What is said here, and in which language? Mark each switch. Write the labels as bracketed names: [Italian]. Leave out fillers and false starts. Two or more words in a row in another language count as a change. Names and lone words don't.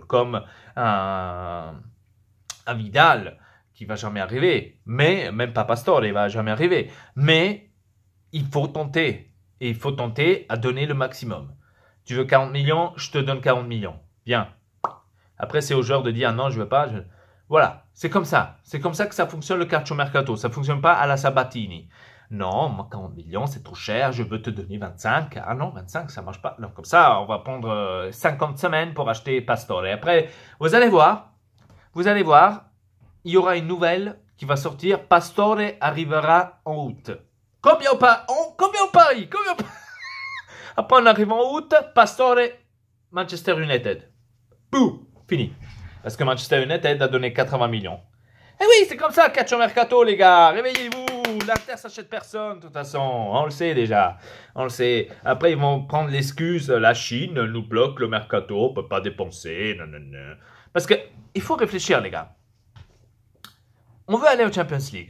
[French] Comme un Vidal qui va jamais arriver. Mais, même pas Pastore, il va jamais arriver. Mais, il faut tenter. Et il faut tenter à donner le maximum. Tu veux 40 millions, je te donne 40 millions. Bien. Après, c'est au joueur de dire non, je veux pas. Voilà, c'est comme ça. C'est comme ça que ça fonctionne le [Italian] calcio mercato. [French] Ça fonctionne pas à la Sabatini. Non, moi 40 millions, c'est trop cher, je veux te donner 25. Ah non, 25, ça marche pas. Donc comme ça, on va prendre 50 semaines pour acheter Pastore. Et après, vous allez voir, il y aura une nouvelle qui va sortir. Pastore arrivera en août. Combien on parie? Après, on arrive en août, Pastore, Manchester United. Bouh, fini. Parce que Manchester United a donné 80 millions. Eh oui, c'est comme ça, [Italian] calcio mercato, [French] les gars. Réveillez-vous. L'Inter s'achète personne, de toute façon. On le sait déjà. On le sait. Après, ils vont prendre l'excuse, la Chine nous bloque le mercato, on peut pas dépenser. Non, non, non. Parce que, il faut réfléchir, les gars. On veut aller en Champions League.